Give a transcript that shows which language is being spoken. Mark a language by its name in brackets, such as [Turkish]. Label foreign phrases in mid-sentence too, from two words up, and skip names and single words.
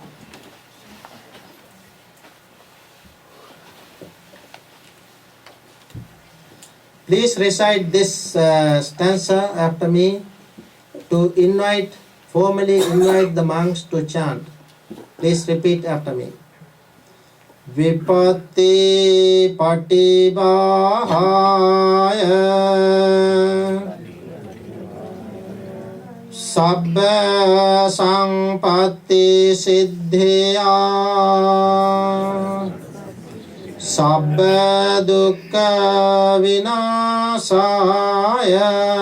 [English] Please recite this stanza after me to formally invite the monks to chant. Please repeat after me. [Pali] Vipatti patibahaya sabba sampatti siddhya sabba dukkha vinasaya